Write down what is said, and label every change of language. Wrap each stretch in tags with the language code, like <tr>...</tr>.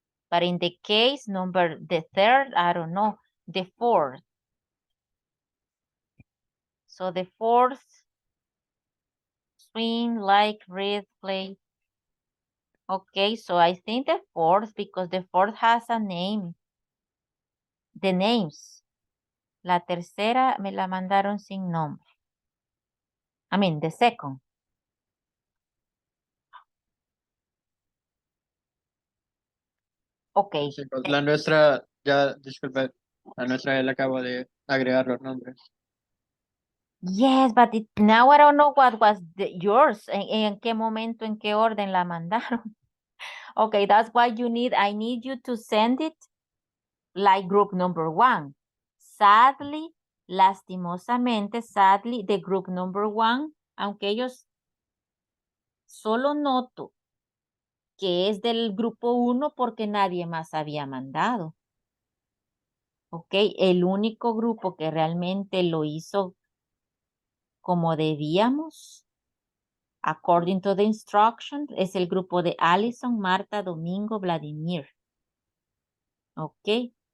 <en>But in the case number, the third, I don't know, the fourth. So the fourth, swing, like, read, play. Okay, so I think the fourth, because the fourth has a name. The names.</en> <es>La tercera me la mandaron sin nombre.</es> <en>I mean, the second. Okay.</en> <es>La nuestra, ya, disculpe, la nuestra ya le acabo de agregar los nombres.</es> <en>Yes, but now I don't know what was yours.</en> <es>¿En qué momento, en qué orden la mandaron?</es> <en>Okay, that's why I need you to send it like group number 1.</en> <es>Sadly, lastimosamente,</es> <en>sadly, the group number 1,</en> <es>aunque ellos solo noto que es del grupo 1 porque nadie más había mandado. Ok, el único grupo que realmente lo hizo como debíamos,</es> <en>according to the instructions,</en> <es>es el grupo de Allison, Marta, Domingo, Vladimir. Ok.</es>